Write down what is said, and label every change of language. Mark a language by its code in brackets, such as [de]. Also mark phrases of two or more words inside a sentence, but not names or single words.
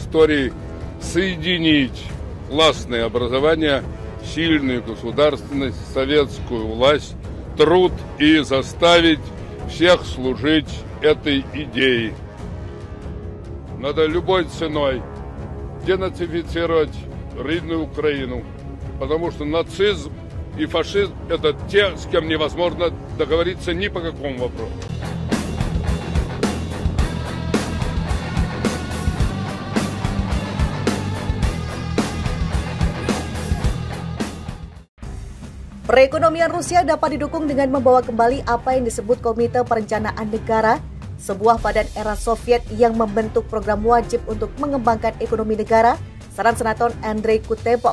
[ru] истории соединить классное образование, сильную государственность, советскую власть, труд и заставить всех служить этой идее. Надо любой ценой денацифицировать родную Украину, потому что нацизм и фашизм – это те, с кем невозможно договориться ни по какому вопросу. [id] Perekonomian Rusia dapat didukung dengan membawa kembali apa yang disebut Komite Perencanaan Negara, sebuah badan era Soviet yang membentuk program wajib untuk mengembangkan ekonomi negara, saran Senator Andrei Kutepov.